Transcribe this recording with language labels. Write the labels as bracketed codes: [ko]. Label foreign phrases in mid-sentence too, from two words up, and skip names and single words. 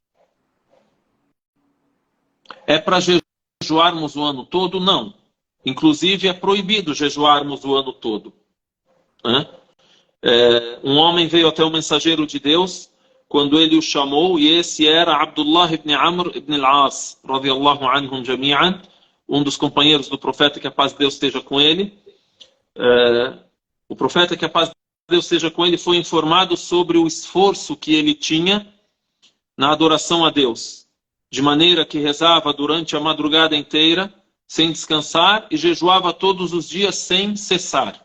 [pt] É para jejuarmos o ano todo? Não. Inclusive é proibido jejuarmos o ano todo. Um homem veio até o mensageiro de Deus quando ele o chamou, e esse era Abdullah ibn Amr ibn al-As, [ar] رضي الله عنهم جميعا, [pt] um dos companheiros do profeta, que a paz de Deus esteja com ele. O profeta, que a paz de Deus esteja com ele, foi informado sobre o esforço que ele tinha na adoração a Deus, de maneira que rezava durante a madrugada inteira, sem descansar, e jejuava todos os dias sem cessar.